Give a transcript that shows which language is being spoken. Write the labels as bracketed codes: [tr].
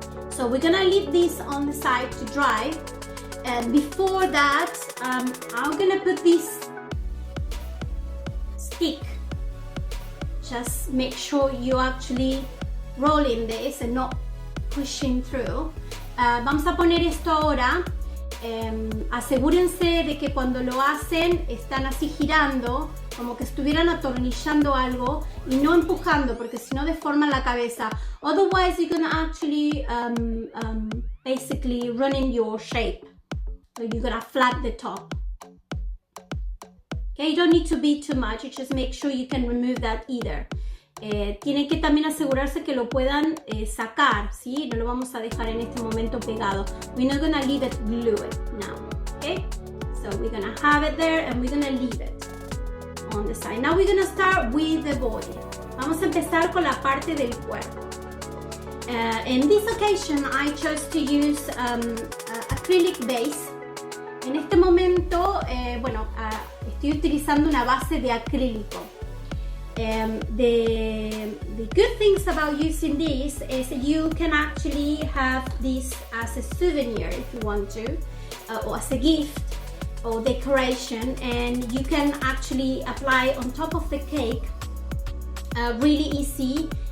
[en] So we're gonna leave this on the side to dry, and before that I'm gonna put this stick. Just make sure you actually rolling this and not pushing through. [es] Vamos a poner esto ahora. Asegúrense de que cuando lo hacen están así girando, como que estuvieran atornillando algo y no empujando, porque si no deforman la cabeza. [en] Otherwise you're gonna actually basically ruin your shape. So you're gonna flat the top. Okay, you don't need to beat too much, you just make sure you can remove that either. [es] Tienen que también asegurarse que lo puedan sacar, ¿sí? No lo vamos a dejar en este momento pegado. [en] We're not gonna leave it glued now, okay? So we're gonna have it there and we're gonna leave it on the side. Now we're gonna start with the body. [es] Vamos a empezar con la parte del cuerpo. [en] In this occasion I chose to use acrylic base. [es] En este momento, estoy utilizando una base de acrílico. [en] The good things about using this is you can actually have this as a souvenir if you want to, or as a gift or decoration, and you can actually apply on top of the cake really easy